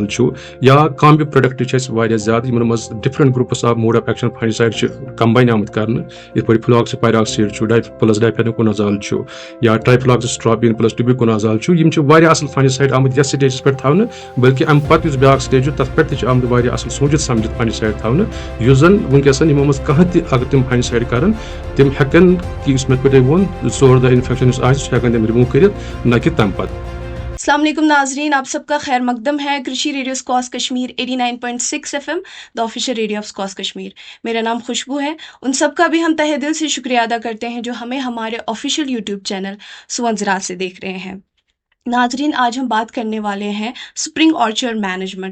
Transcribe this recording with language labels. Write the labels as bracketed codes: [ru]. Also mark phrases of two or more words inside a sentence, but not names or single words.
[ks] چھُ یا کامبہِ پروڈکٹ چھِ اَسہِ واریاہ زیادٕ یِمن منٛز [en] different groups of mode of action fungicide [ks] چھِ کمباین آمٕتۍ کرنہٕ یِتھ پٲٹھۍ فلاکسی پیراکسیڈ چھُ پلس ڈایفینوکونازال چھُ یا ٹرایفلاکسسٹراپین پلس ٹیوبیکونازال چھُ یِم چھِ واریاہ اصل فنجسایڈ آمٕتۍ یتھ سٹیجس پٮ۪ٹھ تھاونہٕ بلکہِ امہِ پتہٕ یُس بیاکھ سٹیج چھُ تتھ پٮ۪ٹھ تہِ چھِ آمٕتۍ واریاہ اصل سوٗنچِتھ سمجھِتھ فنجسایڈ تھاونہٕ یُس زن ونکیٚس یِمو منٛز کانٛہہ تہِ اگر تِم فنجسایڈ کرن تِم ہٮ۪کن یُس مےٚ پٲٹھۍ ووٚن ژور دۄہ انفیکشن یُس آسہِ سُہ ہٮ۪کن تِم رِموٗ کٔرِتھ نہ کہِ تمہِ پتہٕ. [ur] السلام علیکم ناظرین، آپ سب کا خیر مقدم ہے کرشی ریڈیو اسکواس کشمیر 89.6 FM [en] the official radio of SKUAST Kashmir. [ur] میرا نام خوشبو ہے. ان سب کا بھی ہم تہہ دل سے شکریہ ادا کرتے ہیں جو ہمیں ہمارے [en] official YouTube channel [ur] سون زراعت سے دیکھ رہے ہیں. ناظرین، آج ہم بات کرنے والے ہیں [en] spring orchard management.